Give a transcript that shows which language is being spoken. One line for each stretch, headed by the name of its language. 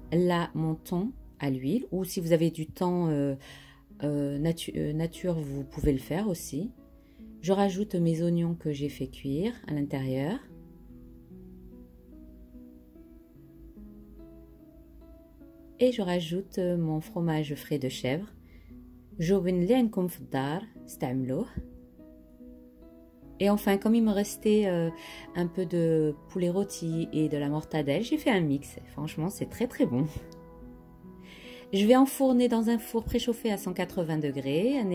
French: Là, mon thon à l'huile. Ou si vous avez du thon nature, vous pouvez le faire aussi. Je rajoute mes oignons que j'ai fait cuire à l'intérieur. Et je rajoute mon fromage frais de chèvre.
Arabic: جوبن اللي عندكم في الدار استعملوه.
French: Et enfin, comme il me restait un peu de poulet rôti et de la mortadelle, j'ai fait un mix. Franchement, c'est très très bon. Je vais enfourner dans un four préchauffé à 180 degrés.